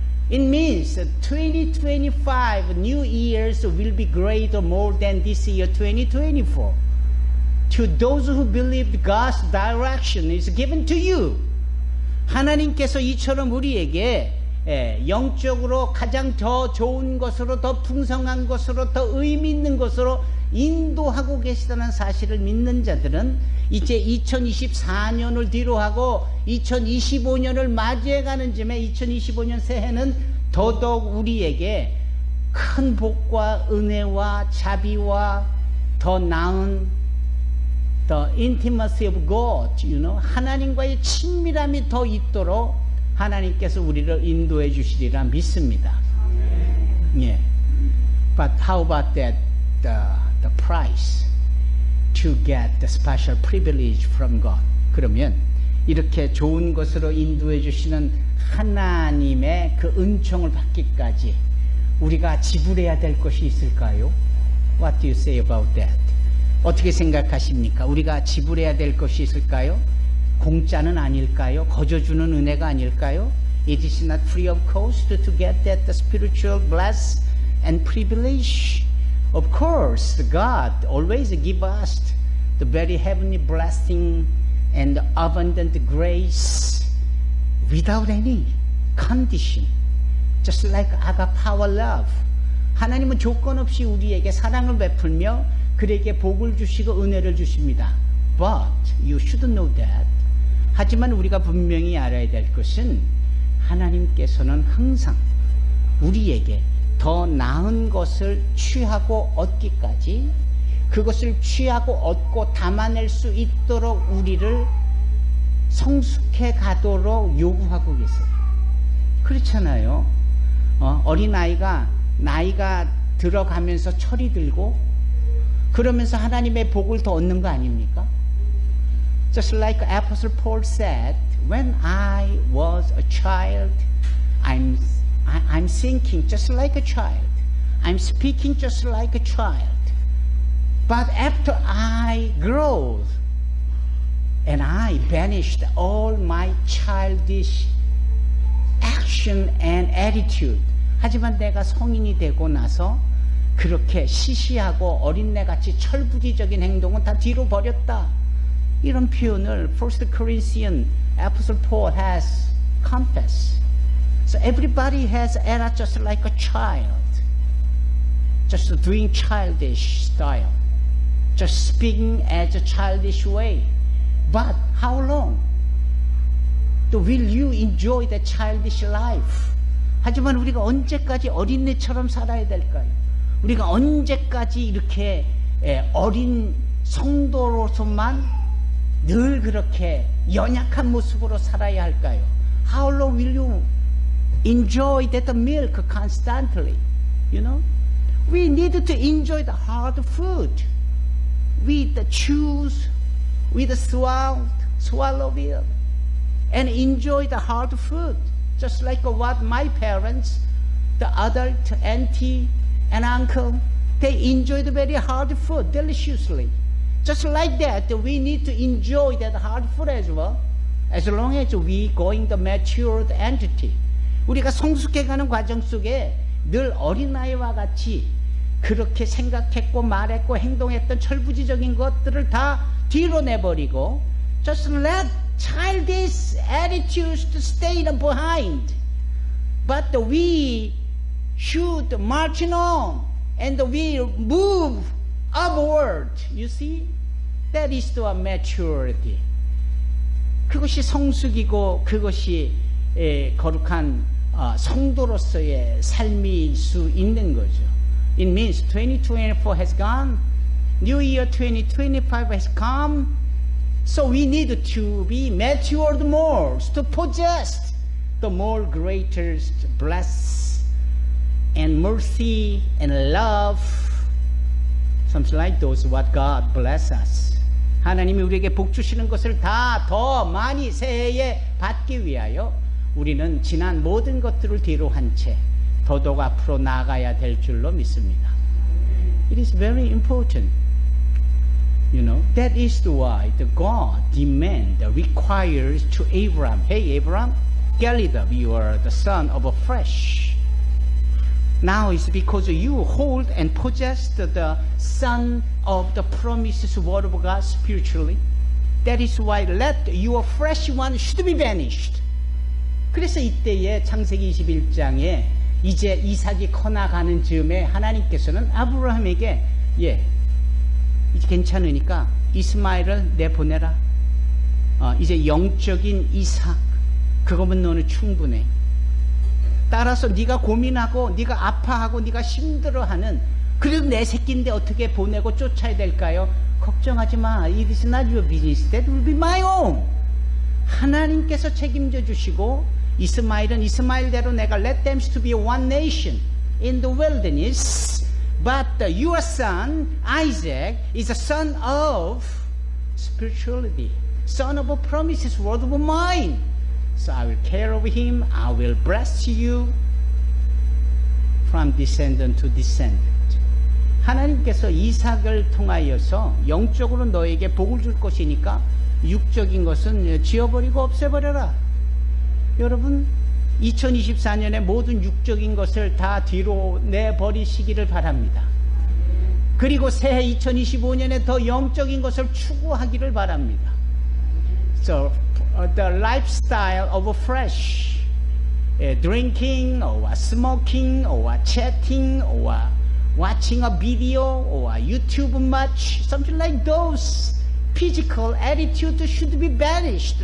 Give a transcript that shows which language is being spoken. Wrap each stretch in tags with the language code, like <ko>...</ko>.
<en>It means that 2025 new years will be greater more than this year 2024. To those who believe God's direction is given to you.</en> <ko>하나님께서 이처럼 우리에게 영적으로 가장 더 좋은 것으로, 더 풍성한 것으로, 더 의미 있는 것으로 인도하고 계시다는 사실을 믿는 자들은 이제 2024년을 뒤로하고 2025년을 맞이해가는 즈음에 2025년 새해는 더더욱 우리에게 큰 복과 은혜와 자비와 더 나은</ko> <en>the intimacy of God, you know,</en> <ko>하나님과의 친밀함이 더 있도록 하나님께서 우리를 인도해 주시리라 믿습니다. 예.</ko> <en>But how about that the price to get the special privilege from God?</en> <ko>그러면 이렇게 좋은 것으로 인도해 주시는 하나님의 그 은총을 받기까지 우리가 지불해야 될 것이 있을까요?</ko> <en>What do you say about that?</en> <ko>어떻게 생각하십니까? 우리가 지불해야 될 것이 있을까요? 공짜는 아닐까요? 거저주는 은혜가 아닐까요?</ko> <en>It is not free of cost to get that spiritual bless and privilege. Of course, God always give us the very heavenly blessing and abundant grace without any condition. Just like agape love.</en> <ko>하나님은 조건 없이 우리에게 사랑을 베풀며 그에게 복을 주시고 은혜를 주십니다.</ko> <en>But you should know that.</en> <ko>하지만 우리가 분명히 알아야 될 것은 하나님께서는 항상 우리에게 더 나은 것을 취하고 얻기까지 그것을 취하고 얻고 담아낼 수 있도록 우리를 성숙해 가도록 요구하고 계세요. 그렇잖아요. 어린아이가 나이가 들어가면서 철이 들고 그러면서 하나님의 복을 더 얻는 거 아닙니까?</ko> <en>Just like Apostle Paul said, when I was a child, I'm thinking just like a child. I'm speaking just like a child. But after I grow and I banished all my childish action and attitude.</en> <ko>하지만 내가 성인이 되고 나서 그렇게 시시하고 어린애같이 철부지적인 행동은 다 뒤로 버렸다. 이런 표현을</ko> <en>1 Corinthians Apostle Paul has confessed. So everybody has era just like a child. Just doing childish style. Just speaking as a childish way. But how long? Will you enjoy the childish life?</en> <ko>하지만 우리가 언제까지 어린애처럼 살아야 될까요? 우리가 언제까지 이렇게 어린 성도로서만 늘 그렇게 연약한 모습으로 살아야 할까요?</ko> <en>How long will you enjoy that milk constantly? You know? We need to enjoy the hard food. We choose, we swallow it, and enjoy the hard food. Just like what my parents, the adult auntie and uncle, they enjoyed very hard food deliciously. Just like that, we need to enjoy that hard food as well, as long as we going the matured entity.</en> <ko>우리가 성숙해가는 과정 속에 늘 어린아이와 같이 그렇게 생각했고 말했고 행동했던 철부지적인 것들을 다 뒤로 내버리고</ko> <en>just let childish attitudes to stay behind. But we should march on and we move upward. You see? That is the maturity.</en> <ko>그것이 성숙이고 그것이 거룩한 성도로서의 삶일 수 있는 거죠.</ko> <en>It means 2024 has gone. New year 2025 has come. So we need to be matured more, to possess the more greatest bless and mercy and love. Something like those what God bless us.</en> <ko>하나님이 우리에게 복 주시는 것을 다 더 많이 새해에 받기 위하여 우리는 지난 모든 것들을 뒤로 한 채 더더욱 앞으로 나아가야 될 줄로 믿습니다.</ko> <en>It is very important. You know, that is why the God requires to Abraham, hey Abraham, Gelidab, you are the son of a flesh. Now it's because you hold and possess the son of the promises word of God spiritually. That is why let your flesh one should be banished.</en> <ko>그래서 이때에 창세기 21장에 이제 이삭이 커나가는 즈음에 하나님께서는 아브라함에게 이제 괜찮으니까 이스마엘을 내보내라. 이제 영적인 이삭 그거면 너는 충분해. 따라서 네가 고민하고 네가 아파하고 네가 힘들어하는 그래도 내 새끼인데 어떻게 보내고 쫓아야 될까요? 걱정하지 마.</ko> <en>It is not your business. That will be my own.</en> <ko>하나님께서 책임져 주시고 이스마엘은 이스마엘대로 내가</ko> <en>let them to be one nation in the wilderness. But your son Isaac is a son of spirituality, son of a promises, word of mine. So I will care of him. I will bless you from descendant to descendant.</en> <ko>하나님께서 이삭을 통하여서 영적으로 너에게 복을 줄 것이니까 육적인 것은 지워버리고 없애버려라. 여러분 2024년에 모든 육적인 것을 다 뒤로 내버리시기를 바랍니다. 그리고 새해 2025년에 더 영적인 것을 추구하기를 바랍니다.</ko> <en>So the lifestyle of flesh, drinking or smoking or chatting or watching a video or YouTube much, something like those physical attitudes should be banished.</en>